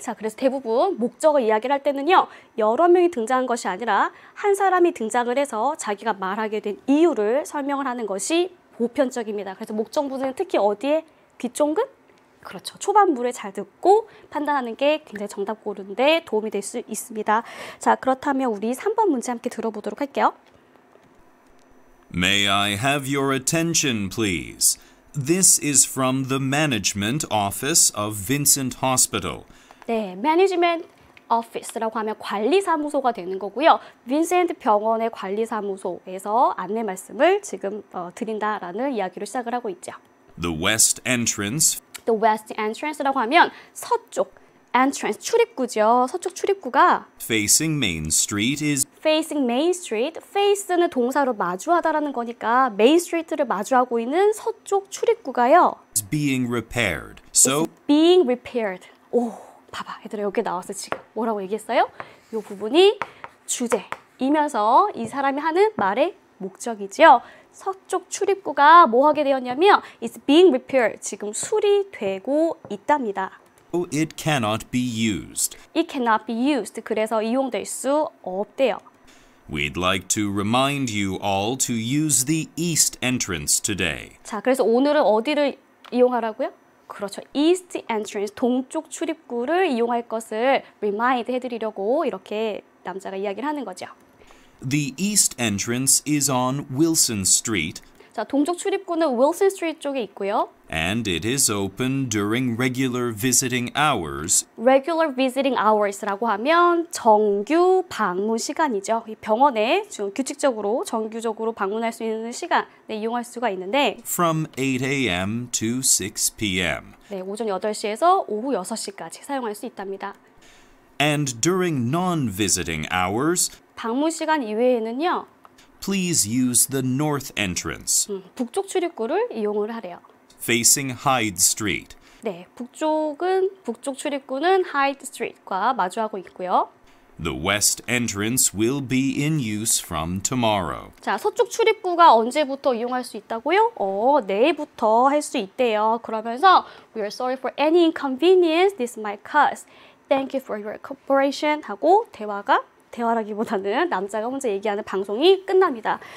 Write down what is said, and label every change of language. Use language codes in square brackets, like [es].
[ko] 자, 그래서 대부분 목적을 이야기를 할 때는요, 여러 명이 등장한 것이 아니라 한 사람이 등장을 해서 자기가 말하게 된 이유를 설명을 하는 것이 보편적입니다. 그래서 목적부는 특히 어디에? 뒷종근? 그렇죠. 초반부를 잘 듣고 판단하는 게 굉장히 정답 고르는데 도움이 될 수 있습니다. 자, 그렇다면 우리 3번 문제 함께 들어보도록 할게요. [en] May I have your attention, please? This is from the management office of Vincent Hospital. [ko] 네, 매니지먼트 오피스라고 하면 관리사무소가 되는 거고요. 빈센트 병원의 관리사무소에서 안내 말씀을 지금 드린다라는 이야기로 시작을 하고 있죠. [en] The west entrance The west entrance [ko] 라고 하면 서쪽 entrance, 출입구죠. 서쪽 출입구가 [en] facing Main Street is facing Main Street. [ko] face는 동사로 마주하다라는 거니까 Main Street를 마주하고 있는 서쪽 출입구가요. [en] being repaired. So being repaired. [ko] 오, 봐봐. 얘들아, 여기 나왔어 지금. 뭐라고 얘기했어요? 이 부분이 주제이면서 이 사람이 하는 말의 목적이죠. 서쪽 출입구가 뭐 하게 되었냐면 [en] It's being repaired. [ko] 지금 수리되고 있답니다. [en] it cannot be used. It cannot be used. [ko] 그래서 이용될 수 없대요. [en] We'd like to remind you all to use the east entrance today. [ko] 자, 그래서 오늘은 어디를 이용하라고요? 그렇죠. East entrance, 동쪽 출입구를 이용할 것을 remind 해드리려고 이렇게 남자가 이야기를 하는 거죠. [en] The east entrance is on Wilson Street. [ko] 자, 동쪽 출입구는 윌슨 스트리트 쪽에 있고요. [en] And it is open during regular visiting hours. Regular visiting hours [ko] 라고 하면 정규 방문 시간이죠. 이 병원에 좀 규칙적으로 정규적으로 방문할 수 있는 시간에 이용할 수가 있는데 [en] From 8 a.m. to 6 p.m. [ko] 네, 오전 8시에서 오후 6시까지 사용할 수 있답니다. [en] And during non-visiting hours, [ko] 방문 시간 이외에는요. [en] please use the north entrance, [ko] 북쪽 출입구를 이용을 하래요. [en] facing Hyde Street. [ko] 네, 북쪽 출입구는 하이드 스트리트과 마주하고 있고요. The west entrance will be in use from tomorrow. 자, 서쪽 출입구가 언제부터 이용할 수 있다고요? 내일부터 할 수 있대요. 그러면서 [en] We are sorry for any inconvenience this might cause. Thank you for your cooperation [ko] 하고 대화라기보다는 남자가 혼자 얘기하는 방송이 끝납니다.